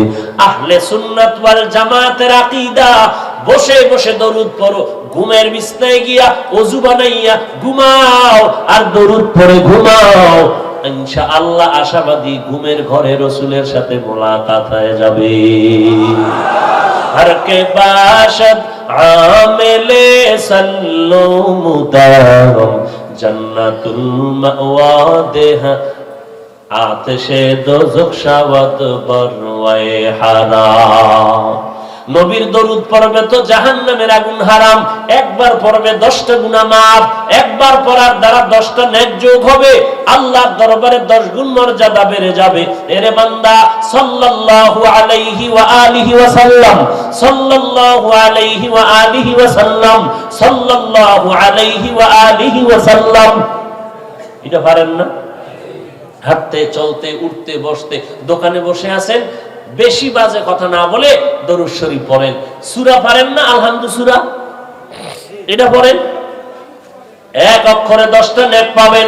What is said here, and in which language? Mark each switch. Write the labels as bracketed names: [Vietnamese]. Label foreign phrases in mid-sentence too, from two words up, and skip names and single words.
[Bangla] আহলে সুন্নাত ওয়াল জামাতের আকীদা, বসে বসে দরুদ পড়ো, ঘুমের বিছনায় গিয়া ওযু বানাইয়া ঘুমাও আর দরুদ পড়ে ঘুমাও। ইনশাআল্লাহ আশাবাদী, ঘুমের ঘরে রাসূলের সাথে মোলাকাত হয়ে যাবে। [Persian] هر که باشد عاملِ صلوا مدام جنت‌المأوی ده آتشِ دوزخ شود بروی حرام. [Bangla] নবীর দরুদ পড়বে তো জাহান্নামের আগুন হারাম। একবার পড়বে 10টা গুনাহ মাফ, একবার পড়ার দ্বারা 10টা নেক যোগ হবে, আল্লাহর দরবারে 10 গুণ মর্যাদা বেড়ে যাবে। এরে বান্দা, [Arabic] صلى الله عليه وعلى آله وسلم، صلى الله عليه وعلى آله وسلم، صلى الله عليه وعلى آله وسلم. [Bangla] এটা পারেন না? হাঁটতে চলতে উঠতে বসতে, দোকানে বসে আছেন, বেশি বাজে কথা না বলে দরুদ শরীফ পড়েন। সূরা পারেন না? আলহামদু সূরা, এটা পড়েন, এক অক্ষরে 10টা নেক পাবেন।